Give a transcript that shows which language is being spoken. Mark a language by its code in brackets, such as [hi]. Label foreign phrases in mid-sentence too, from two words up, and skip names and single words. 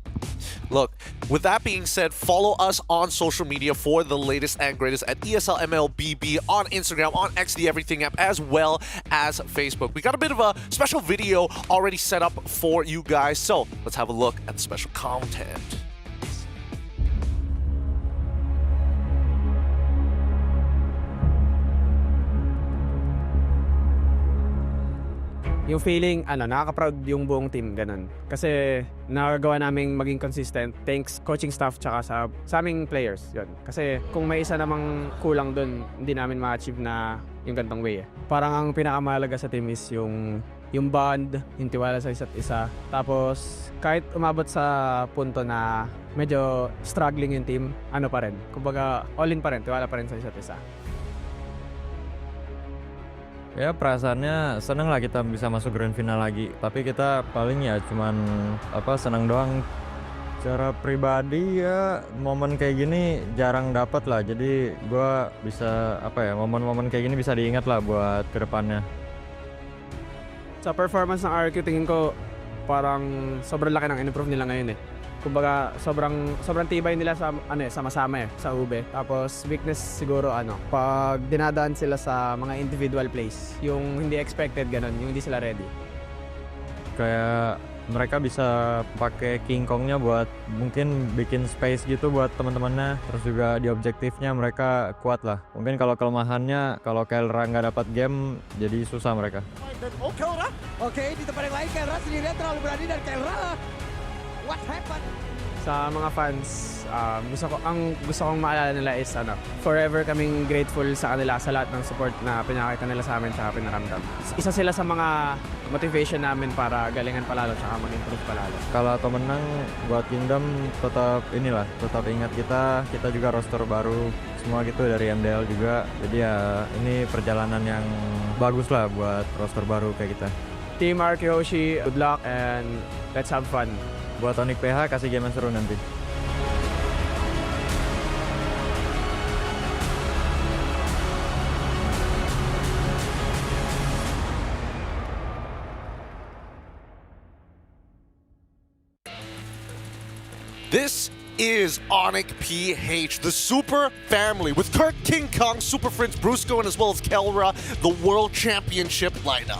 [en] Look, with that being said, follow us on social media for the latest and greatest at ESL MLBB on Instagram, on X, the Everything app, as well as Facebook. We got a bit of a special video already set up for you guys, so let's have a look at the special content. [tl] Yung feeling, nakaka-proud yung buong team, ganun. Kasi nagagawa naming maging consistent [en] thanks coaching staff [tl] tsaka sa aming players, yun. Kasi kung may isa namang kulang dun, hindi namin ma-achieve na yung gantong way. Parang ang pinakamahalaga sa [en] team is [tl] yung yung bond, yung tiwala sa isa't isa. Tapos kahit umabot sa punto na medyo struggling yung team, ano pa rin. Kumbaga [en] all in [tl] pa rin, tiwala pa rin sa isa't isa. [id] Ya perasaannya seneng lah kita bisa masuk grand final lagi. Tapi kita paling ya cuman senang doang. Secara pribadi ya momen kayak gini jarang dapat lah. Jadi gua bisa momen-momen kayak gini bisa diingat lah buat kedepannya. [tl] Sa performance ng RQ tingin ko parang sobrang laki ng in-improve nila ngayon eh. Kumbaga sobrang tibay nila sa sama-sama sa ube. Tapos weakness siguro pag dinadaan sila sa mga [en] individual plays, [tl] yung hindi expected ganun, yung hindi sila ready. [id] Kayak mereka bisa pakai King Kongnya buat mungkin bikin space gitu buat teman-temannya. Terus juga di objektifnya mereka kuat lah. Mungkin kalau kelemahannya kalau Kelra nggak dapat game jadi susah mereka. Oh, Kelra. Oke, di tempat yang lain Kelra sendirian terlalu berani dan Kelra. [en] What happened? [tl] Sa mga fans, gusto kong maalala nila [en] is forever [tl] kaming grateful sa kanila sa lahat ng support na pinakita nila sa amin at pinaramdam. Isa sila sa mga motivation namin para galingan palalo at mag-improve palalo. [id] Kalau atau menang buat Kingdom tetap ingat kita juga roster baru semua gitu dari MDL juga. Jadi ya ini perjalanan yang bagus lah buat roster baru kayak kita. [en] Team RQ Hoshi, good luck and let's have fun. [id] Buat Onyx PH kasih game yang seru nanti. [en] This is Onyx PH, the super family, with Kurt, King Kong, Super Prince, Brusco, and as well as Kelra, the World Championship lineup.